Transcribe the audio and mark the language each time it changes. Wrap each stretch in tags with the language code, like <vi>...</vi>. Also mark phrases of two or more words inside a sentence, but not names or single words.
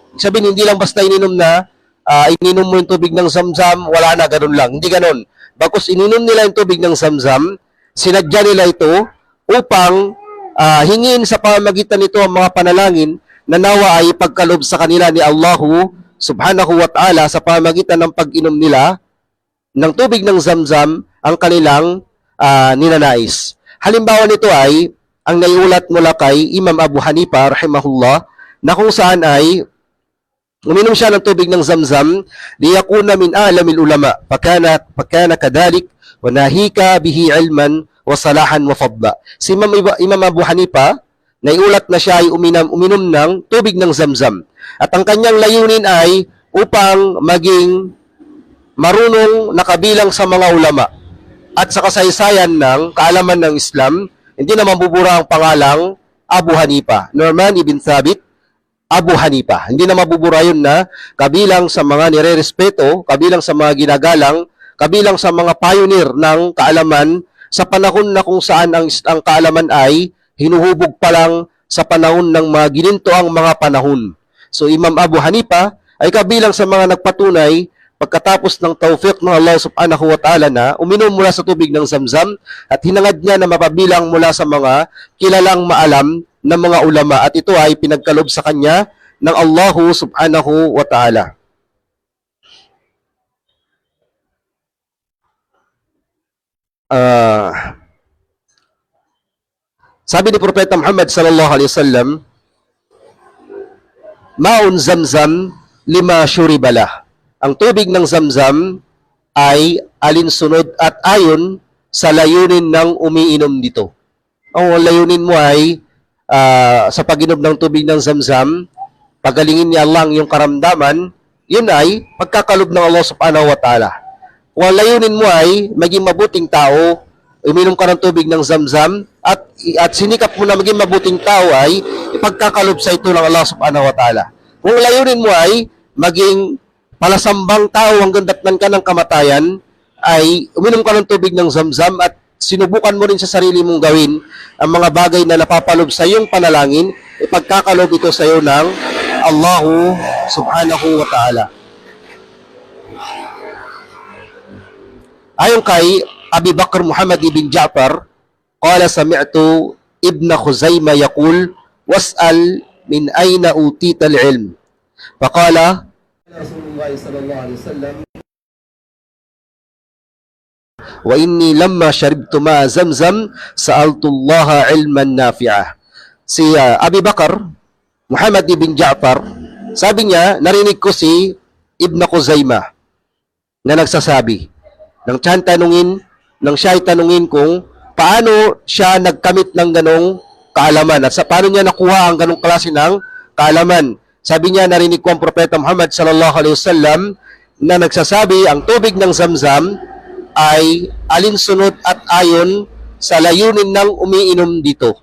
<tl>Sabihin, hindi lang basta ininom na ininom mo yung tubig ng Zamzam, wala na, ganun lang. Hindi ganun. Bagkus ininom nila yung tubig ng Zamzam, sinadya nila ito upang hingin sa pamamagitan nito ang mga panalangin na nawa ay pagkalob sa kanila ni Allahu</tl> <ar>سبحانه وتعالى</ar> <tl>sa pamamagitan ng pag-inom nila ng tubig ng Zamzam ang kanilang ninanais. Halimbawa nito ay ang naiulat mula kay Imam Abu Hanifa rahimahullah na kung saan ay uminom siya ng tubig ng Zamzam</tl> <ar>ليكون من أعلام العلماء فكان كذلك ونفعه به علما وصلاحا وفضلا.</ar> <tl>Si Imam Abu Hanifa, naiulat na siya ay uminom ng tubig ng Zamzam. At ang kanyang layunin ay upang maging marunong nakabilang sa mga ulama. At sa kasaysayan ng kaalaman ng Islam, hindi na mabubura ang pangalang Abu Hanifa. Nu'man ibn Thabit, Abu Hanifa. Hindi na mabubura yun na kabilang sa mga nire-respeto, kabilang sa mga ginagalang, kabilang sa mga pioneer ng kaalaman sa panahon na kung saan ang kaalaman ay hinuhubog pa lang sa panahon ng mga gininto ang mga panahon. So Imam Abu Hanifa ay kabilang sa mga nagpatunay pagkatapos ng tawfiq ng Allah</tl> <ar>سبحانه وتعالى</ar> <tl>na uminom mula sa tubig ng Zamzam at hinangad niya na mapabilang mula sa mga kilalang maalam ng mga ulama at ito ay pinagkalob sa kanya ng Allah</tl> <ar>سبحانه وتعالى.</ar> <tl>Sabi ni Propeta Muhammad</tl> <ar>صلى الله عليه وسلم, ماء زمزم لما شرب له.</ar> <tl>Ang tubig ng Zamzam ay alinsunod at ayon sa layunin ng umiinom dito. Ang layunin mo ay sa pag-inom ng tubig ng Zamzam, pagalingin ni Allah ang iyong karamdaman, yun ay pagkakalob ng Allah</tl> <ar>سبحانه وتعالى.</ar> <tl>Kung ang layunin mo ay maging mabuting tao, uminom ka ng tubig ng Zamzam, at sinikap mo na maging mabuting tao ay ipagkakalob sa ito ng Allah</tl> <ar>سبحانه وتعالى.</ar> <tl>Kung layunin mo ay maging palasambang tao hanggang datnan ka ng kamatayan, ay uminom ka ng tubig ng Zamzam at sinubukan mo rin sa sarili mong gawin ang mga bagay na napapalob sa iyong panalangin, ipagkakalob ito sa iyo ng Allahu</tl> <ar>سبحانه وتعالى.</ar> <tl>Ayon kay</tl> <ar>Abi Bakr Muhammad ibn Ja'far, قال سمعت ابن خزيمة يقول وسئل من أين أوتيت العلم. فقال رسول الله صلى الله عليه وسلم وإني لما شربت ماء زمزم سألت الله علما نافعا.</ar> <tl>Si Abi Bakr Muhammad ibn Ja'far, sabi niya, narinig ko si Ibn Khuzaimah na nagsasabi, nang siya ay tanungin kung paano siya nagkamit ng ganong kaalaman at sa paano niya nakuha ang ganong klase ng kaalaman. Sabi niya, narinig ko ang Propeta Muhammad</tl> <ar>صلى الله عليه وسلم</ar> <tl>na nagsasabi, ang tubig ng Zamzam ay alinsunod at ayon sa layunin ng umiinom dito.</tl>